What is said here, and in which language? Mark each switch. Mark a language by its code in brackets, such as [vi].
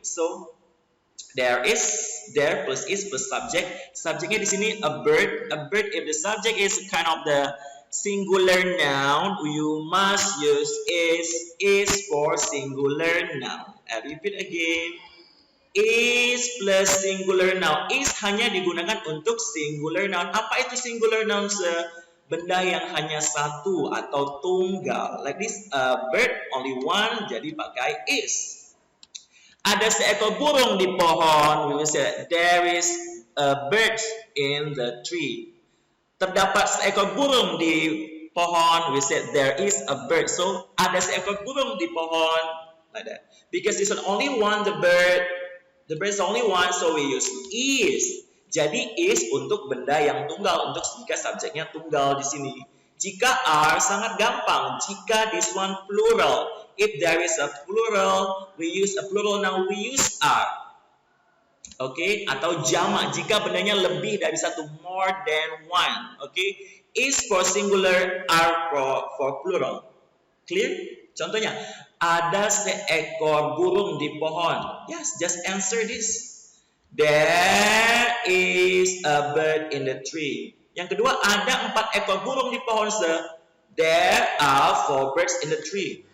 [en] So there plus is plus subject. [id] Subjeknya di sini [en] a bird. A bird, if the subject is kind of the singular noun, you must use is for singular noun. I repeat again. Is plus singular noun. [id] Is hanya digunakan untuk singular noun. Apa itu singular noun? Benda yang hanya satu atau tunggal. [en] Like this, a bird only one, [id] jadi pakai [en] is. [id] Ada seekor burung di pohon. [en] We will say there is a bird in the tree. [id] Terdapat seekor burung di pohon. [en] We said there is a bird. So [id] ada seekor burung di pohon, [en] like that. Because it's only one, the bird is only one, so we use is. [id] Jadi is untuk benda yang tunggal, untuk jika subjeknya tunggal di sini. Jika are sangat gampang. Jika [en] this one plural. If there is a plural, we use a plural noun, we use are. [id] Okay, atau jamak jika bendanya lebih dari satu, [en] more than one. Okay, is for singular, are for plural. Clear? [id] Contohnya, ada seekor burung di pohon. [en] Yes, just answer this. There is a bird in the tree. [id] Yang kedua, ada 4 ekor burung di pohon, sir. [en] There are 4 birds in the tree.